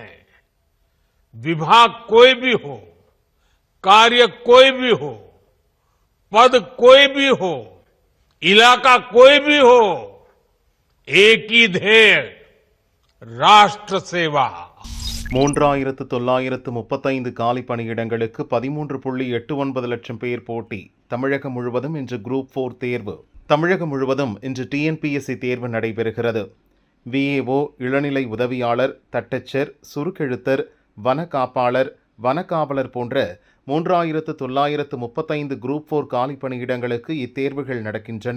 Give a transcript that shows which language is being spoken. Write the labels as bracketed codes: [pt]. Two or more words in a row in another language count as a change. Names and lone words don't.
[hi] विभाग कोई भी हो, कार्य कोई भी हो, पद कोई भी हो, इलाका कोई भी हो, एक ही ध्येय, राष्ट्र सेवा. [ta] 3,935 காலி பணியிடங்களுக்கு 13.89 லட்சம் பேர் போட்டி. தமிழகம் முழுவதும் இன்று குரூப் 4 தேர்வு. தமிழகம் முழுவதும் இன்று TNPSC தேர்வு நடைபெறுகிறது. VAO, இளநிலை உதவியாளர், தட்டச்சர், சுருக்கெழுத்தர், வன காப்பாளர், வனக்காவலர் போன்ற 3,935 குரூப் 4 காலி பணியிடங்களுக்கு இத்தேர்வுகள் நடக்கின்றன.